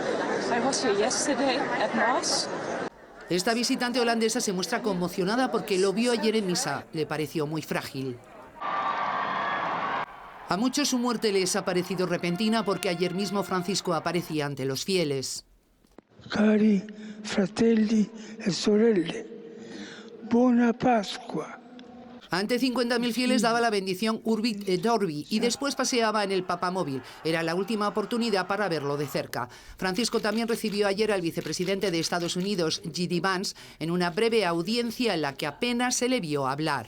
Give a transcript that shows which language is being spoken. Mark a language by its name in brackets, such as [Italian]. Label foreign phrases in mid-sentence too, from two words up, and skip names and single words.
[Spanish] Esta visitante holandesa se muestra conmocionada porque lo vio ayer en misa, le pareció muy frágil. A muchos su muerte les ha parecido repentina porque ayer mismo Francisco aparecía ante los fieles. [Italian] Cari fratelli e sorelle, buona Pascua. [Spanish] Ante 50.000 fieles daba la bendición [Latin] Urbi et Orbi [Spanish] y después paseaba en el papamóvil. Era la última oportunidad para verlo de cerca. Francisco también recibió ayer al vicepresidente de Estados Unidos, J.D. Vance, en una breve audiencia en la que apenas se le vio hablar.